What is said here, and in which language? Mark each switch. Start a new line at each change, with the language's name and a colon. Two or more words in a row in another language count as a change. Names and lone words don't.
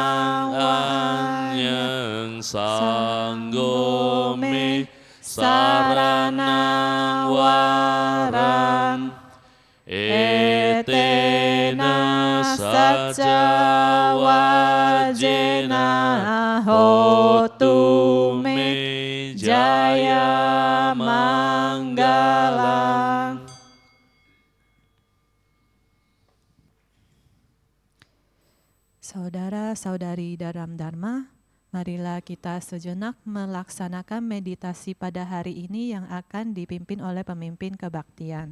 Pali: anyang sanggo me sarana warang etena saca wajena hotu me jaya manggalang.
Indonesian: Saudara-saudari dalam Dharma, marilah kita sejenak melaksanakan meditasi pada hari ini yang akan dipimpin oleh pemimpin kebaktian.